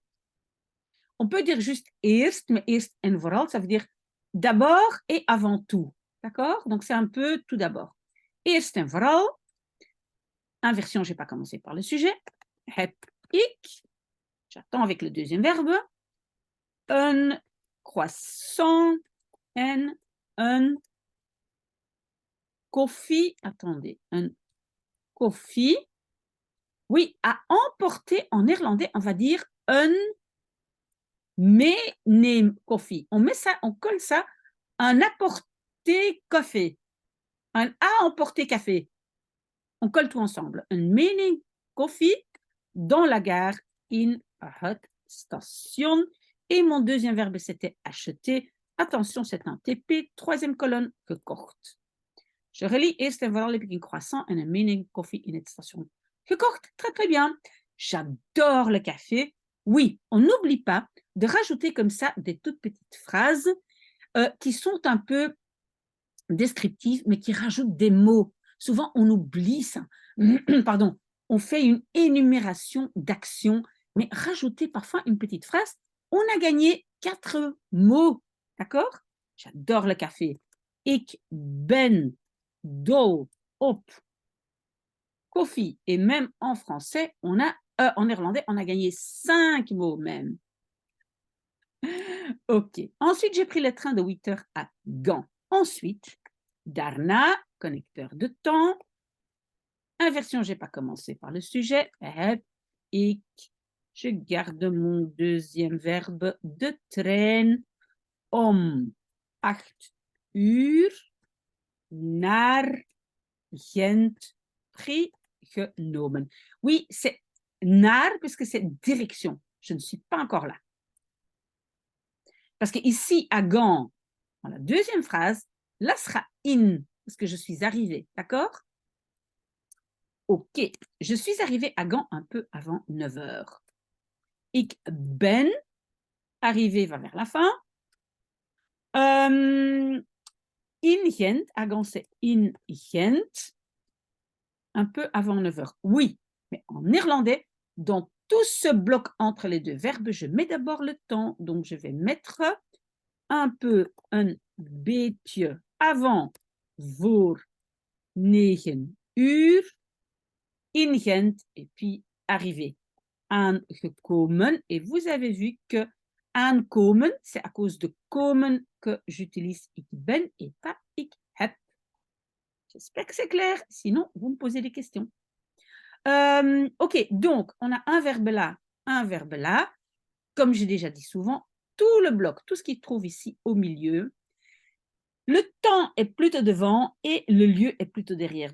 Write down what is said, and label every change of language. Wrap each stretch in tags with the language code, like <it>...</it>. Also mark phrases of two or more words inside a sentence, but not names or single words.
<fr>On peut dire juste eerst, mais</fr> <nl>eerst en vooral,</nl> <fr>ça veut dire d'abord et avant tout. D'accord? Donc, c'est un peu tout d'abord.</fr> <nl>Eerst en vooral.</nl> <fr>Inversion, je n'ai pas commencé par le sujet.</fr> <nl>Heb ik.</nl> <fr>J'attends avec le deuxième verbe. Un croissant en un koffie. Attendez, un koffie. Oui, à emporter en néerlandais, on va dire un</fr> <nl>meeneem koffie.</nl> <fr>On met ça, on colle ça, un apporter café. Un à emporter café. On colle tout ensemble. Un</fr> <nl>meeneem koffie</nl> <fr>dans la gare</fr> <nl>in het station.</nl> <fr>Et mon deuxième verbe, c'était acheter. Attention, c'est un TP. Troisième colonne,</fr> <nl>gekocht.</nl> <fr>Je relis.</fr> <nl>Eerst en vooral heb ik een croissant en een meeneem koffie in het station. Gekocht,</nl> <fr>très très bien. J'adore le café. Oui, on n'oublie pas de rajouter comme ça des toutes petites phrases qui sont un peu descriptives, mais qui rajoutent des mots. Souvent, on oublie ça. Pardon, on fait une énumération d'actions, mais rajouter parfois une petite phrase. On a gagné 4 mots. D'accord? J'adore le café.</fr> <nl>Ik ben dol op koffie.</nl> <fr>Et même en français, en néerlandais, on a gagné 5 mots même. Ok. Ensuite, j'ai pris le train de 8 heures à Gand. Ensuite, daarna, connecteur de temps. Inversion, je n'ai pas commencé par le sujet.</fr> <nl>Heb ik.</nl> <fr>Je garde mon deuxième verbe</fr> <nl>de trein om 8 uur naar Gent genomen.</nl> <fr>Oui, c'est naar, puisque c'est direction. Je ne suis pas encore là. Parce qu'ici, à Gand, dans la deuxième phrase, là sera in, parce que je suis arrivée. D'accord? Ok, je suis arrivée à Gand un peu avant 9 heures.</fr> <nl>Ik ben,</nl> <fr>arrivé va vers la fin.</fr> <nl>In Gent,</nl> <fr>à Gand c'est</fr> <nl>in Gent,</nl> <fr>un peu avant 9 heures. Oui, mais en néerlandais, dans tout ce bloc entre les deux verbes, je mets d'abord le temps. Donc, je vais mettre un peu, un beetje avant</fr> <nl>voor 9 uur in Gent.</nl> <fr>Et puis arrivé. Aangekomen. Et vous avez vu que aankomen, c'est à cause de komen que j'utilise</fr> <nl>ik ben</nl> <fr>et pas</fr> <nl>ik heb.</nl> <fr>J'espère que c'est clair. Sinon, vous me posez des questions. Ok, donc on a un verbe là, un verbe là. Comme j'ai déjà dit souvent, tout le bloc, tout ce qui se trouve ici au milieu, le temps est plutôt devant et le lieu est plutôt derrière.</fr>